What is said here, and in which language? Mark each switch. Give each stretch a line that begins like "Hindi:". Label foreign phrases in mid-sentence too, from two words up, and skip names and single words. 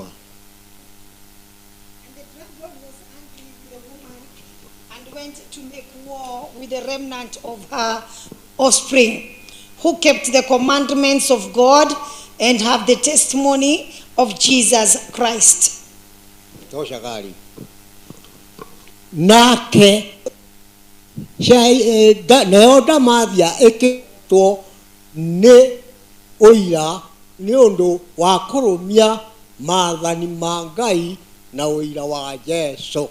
English: And the dragon was angry with the woman and went to make war with the remnant of her offspring, who kept the commandments of God and have the testimony of Jesus Christ.
Swahili: Tosha gari.
Kikuyu: Nake nayo ndamathia ĩkĩtwo nĩ ũira nĩ ũndũ wa kũrũmia maathani ma Ngai na ũira wa Jesũ.